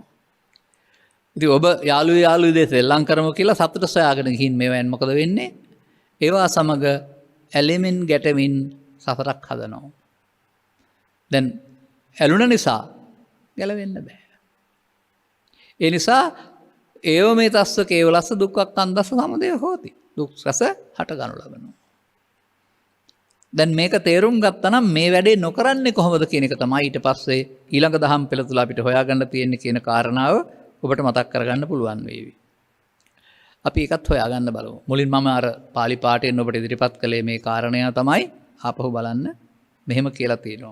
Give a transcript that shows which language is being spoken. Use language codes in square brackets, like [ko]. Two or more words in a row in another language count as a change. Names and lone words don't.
[si] ඉතින් ඔබ යාළුවෝ දෙස සෙල්ලම් කරමු කියලා සතුට සොයාගෙන ගිහින් මේවෙන් මොකද වෙන්නේ? ඒවා සමග ඇලෙමින් ගැටෙමින් සසරක් හදනවා. දැන් ඇලුන නිසා ගැලවෙන්න බෑ. ඒ නිසා ඒව මේ [pi] තස්ස කේවලස්ස දුක්ඛක් අන්දස්ස සමුදය හෝති. [si] දුක් රස හට ගනු ලබනවා. දැන් මේක තේරුම් ගත්තා නම් මේ වැඩේ නොකරන්නේ කොහොමද කියන එක තමයි ඊට පස්සේ ඊළඟ දහම් පෙළ තුල අපිට හොයාගන්න තියෙන්නේ කියන කාරණාව ඔබට මතක් කරගන්න පුළුවන් වේවි. අපි ඒකත් හොයාගන්න බලමු. මුලින් මම අර පාලි පාඨයෙන් ඔබට ඉදිරිපත් කළේ මේ කාරණය තමයි ආපහු බලන්න මෙහෙම කියලා තියෙනවා.